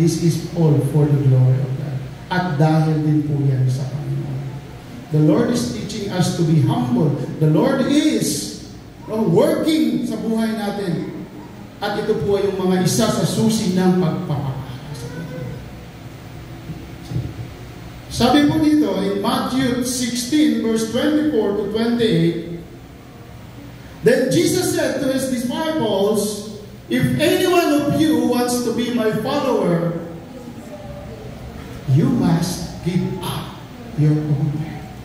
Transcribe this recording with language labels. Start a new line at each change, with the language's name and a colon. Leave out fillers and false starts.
English: This is all for the glory of God.
Filipino: At dahil din po yan sa Panginoon.
English: The Lord is teaching us to be humble. The Lord is working
Filipino: sa buhay natin. At ito po ay yung mga isa sa susi ng pagpapakala sa Panginoon. Sabi po dito
English: in Matthew 16 verse 24 to 28, then Jesus said to His disciples, if any one of you wants to be my follower, you must give up your own way.